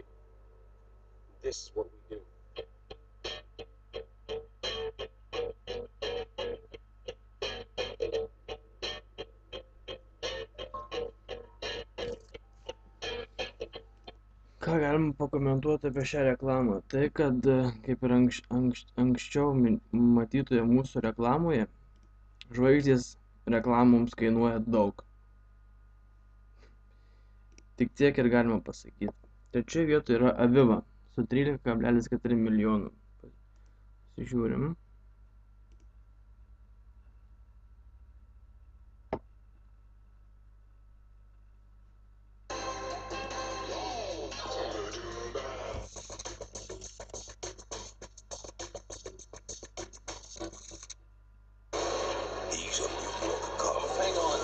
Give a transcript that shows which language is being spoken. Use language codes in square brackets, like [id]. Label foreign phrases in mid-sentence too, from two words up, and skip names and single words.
[en] This is what we do. [lt] Ką galima pakomentuoti apie šią reklamą? Tai, kad kaip ir anksčiau matytoje mūsų reklamoje, žvaigždės reklamoms kainuoja daug. Tik tiek ir galima pasakyti. Trečioje vietoje yra Aviva su 13,4 milijonų. Pasižiūrim. [en] He's a New York cop. Hang on.